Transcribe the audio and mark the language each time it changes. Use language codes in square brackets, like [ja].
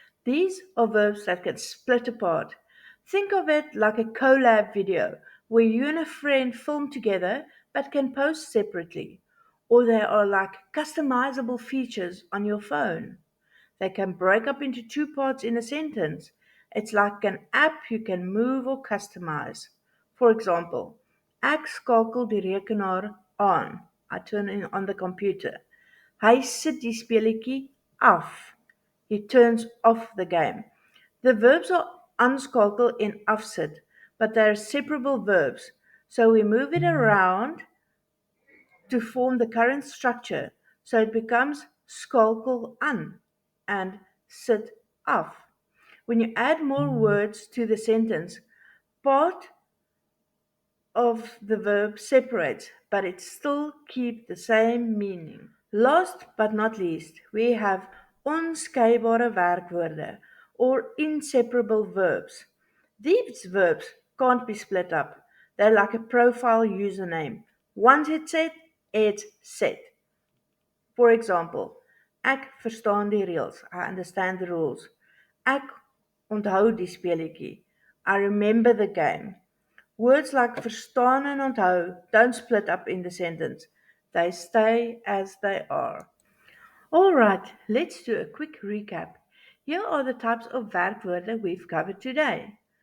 [en] These are verbs that can split apart. Think of it like a collab video where you and a friend film together but can post separately. Or they are like customizable features on your phone. They can break up into two parts in a sentence. It's like an app you can move or customize. [af] For example, ek skakel die rekenaar aan. [en] I turn it on the computer. [af] Hy sit die speletjie af. [en] He turns off the game. The verbs are aanskakel and afsit, but they are separable verbs. So we move it around to form the current structure. So it becomes skakel aan and sit af. When you add more words to the sentence, Part of the verb separates, but it still keeps the same meaning. Last but not least, we have onskeibare werkwoorde or inseparable verbs. These verbs can't be split up. They're like a profile username. Once it's set, it's set. For example, [af] ek verstaan die reëls. [en] I understand the rules. [af] Ek onthou die speletjie. [en] I remember the game. Words like verstaan and onthou don't split up in the sentence. They stay as they are. Alright, let's do a quick recap. Here are the types of werkwoorde we've covered today.